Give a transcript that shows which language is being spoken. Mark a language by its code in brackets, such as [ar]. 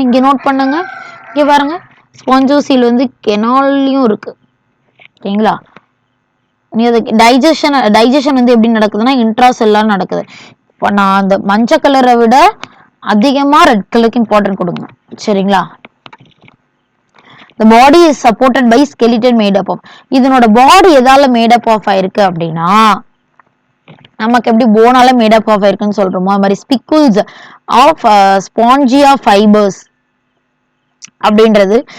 [ta] இங்க நோட் பண்ணுங்க, இங்க பாருங்க, ஸ்பாஞ்சோசீல் வந்து கெனால்லையும் இருக்கு. ஓகேங்களா, டைஜஷன் வந்து எப்படி நடக்குதுன்னா இன்ட்ரா செல்லார் நடக்குது. இப்போ நான் அந்த மஞ்சள் கலரை விட அதிகமா ரெட் கலருக்கு இம்பார்ட்டன்ட் கொடுங்க. [en] சரிங்களா, the body is supported by skeleton made up of. [ta] இதனோட பாடி எதால மேட் அப் ஆஃப் ஆயிருக்கு அப்படின்னா, நமக்கு எப்படி போனால மேட் அப் ஆஃப் ஆயிருக்குன்னு சொல்றோமோ அது மாதிரி ஸ்பிக்குல்ஸ் ஆஃப் ஸ்பாஞ்சியா ஃபைபர்ஸ் அப்படின்றது.